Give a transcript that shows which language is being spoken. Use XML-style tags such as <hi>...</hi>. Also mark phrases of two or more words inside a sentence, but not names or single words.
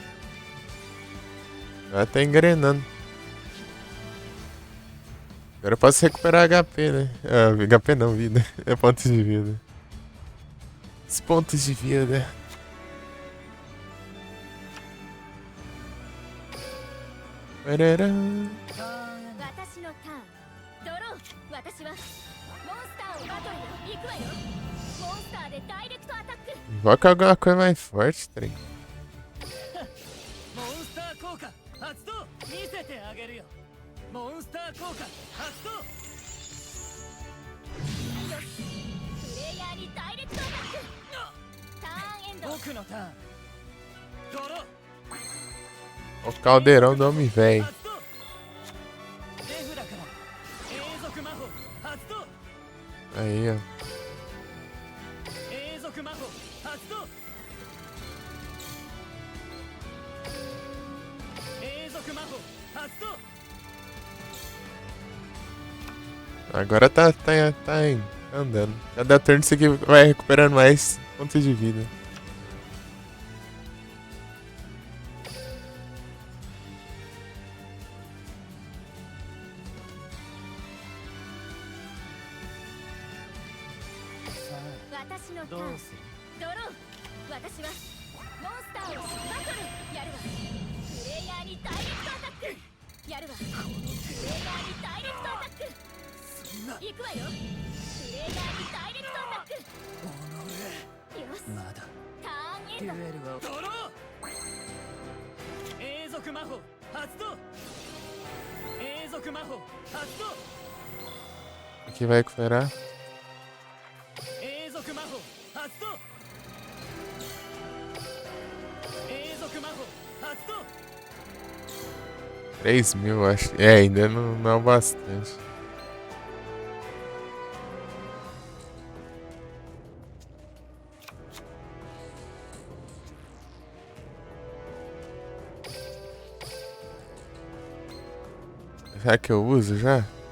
<pt>Agora tá engrenando. Agora eu posso recuperar HP, né? Ah, HP não, vida. É pontos de vida. Os pontos de vida. Parará.</pt> <ja>私のターンドロー。私はモンスターをバトルよ。行くわよ。モンスターでダイレクトアタック。</ja> <pt>Invoca alguma coisa mais forte, trem.</pt> <ja>モンスター効果発動。見せてあげるよ。モンスター効果発動。よし。プレイヤーにダイレクトアタック。ターンエンド。僕のターン。ドロー。</ja> <pt>O caldeirão do homem velho.</pt> <ja>発動。手札から永続魔法発動。</ja> <pt>Aí, ó.</pt> <ja>永続魔法発動。永続魔法発動。</ja> <pt>Agora tá andando. Cada turno isso aqui vai recuperando mais pontos de vida.</pt> <ja>私のターンどうする。ドロー。私はモンスターをバトルやるわ。プレイヤーにダイレクトアタックやるわ。プレイヤーにダイレクトアタック。そんな行くわよ。プレイヤーにダイレクトアタック。よし。まだターンエンド。デュエルはドロー。永続魔法発動。永続魔法発動。</ja> <pt>Aqui vai recuperar.</pt> <ja>永続魔法発動。永続魔法発動。</ja> <pt>3.000, eu acho. É, ainda não é o bastante. Será que eu uso já?</pt>